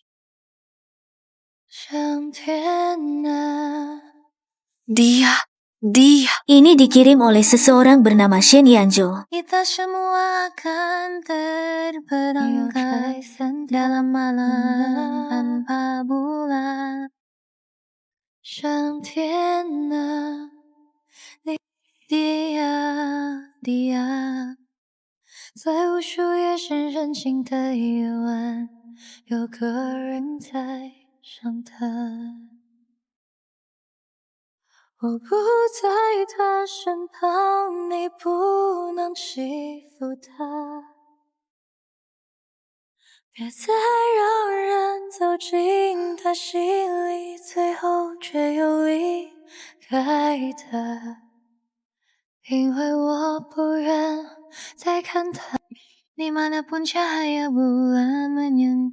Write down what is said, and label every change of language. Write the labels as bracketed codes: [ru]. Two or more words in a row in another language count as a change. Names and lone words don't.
[id] Dia Dia. Ini dikirim oleh seseorang bernama Shen Yanzhou. Kita semua akan terperangkap dalam malam tanpa bulan. [zh] 上天啊，地啊，在无数夜深人静的夜晚，有个人在伤他。我不在他身旁，你不能欺负他。别再让人走进他心里，最后却又离开他。因为我不愿再看他。 [id] Dimanapun cahaya bulan menyinari